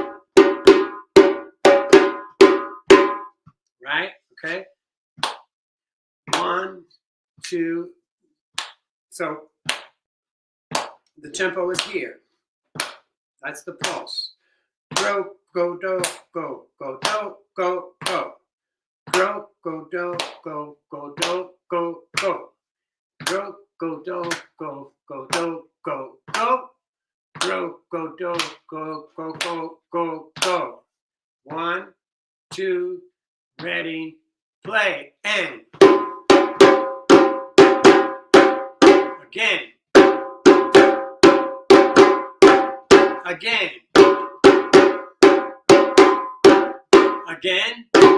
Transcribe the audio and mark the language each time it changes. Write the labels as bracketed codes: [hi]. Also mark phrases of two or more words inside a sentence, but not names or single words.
[en] Right? Okay. 1, 2. So the tempo is here. That's the pulse. Go, go, do, go, go, do, go, go. Go, go, do, go, go, do, go, go. Go, go, do, go, go, do, go, go. Go, go, do, go, go, go, go, go. 1, 2, ready, play, and again. Again. Again.